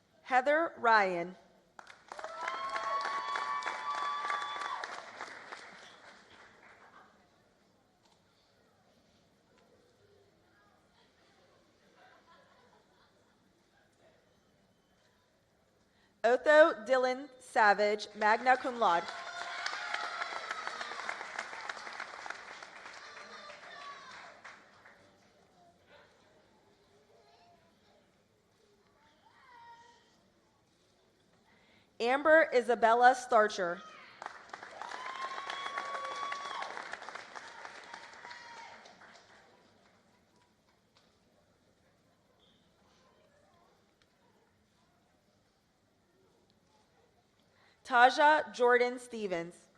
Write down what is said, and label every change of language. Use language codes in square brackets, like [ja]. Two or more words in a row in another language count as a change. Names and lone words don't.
[en] Heather Ryan. Otho Dylan Savage, [la] magna cum laude. [en] Amber Isabella Starcher. Taja Jordan Stevens.